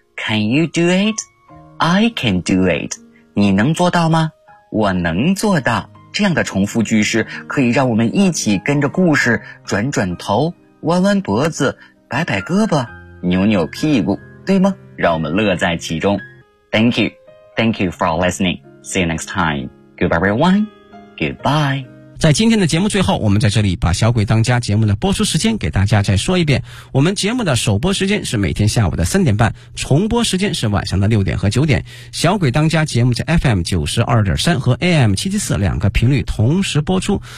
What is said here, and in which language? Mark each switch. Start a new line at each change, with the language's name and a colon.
English: Can you do it? I can do it.
Chinese: 你能做到吗？我能做到。这样的重复句式可以让我们一起跟着故事转转头，弯弯脖子，摆摆胳膊，扭扭屁股，对吗？让我们乐在其中。
English: Thank you. Thank you for listening. See you next time. Goodbye, everyone. Goodbye.
Chinese: 在今天的节目最后，我们在这里把小鬼当家节目的播出时间给大家再说一遍。我们节目的首播时间是每天下午的3:30，重播时间是晚上的6点和9点。小鬼当家节目在 FM92.3 和 AM774 两个频率同时播出。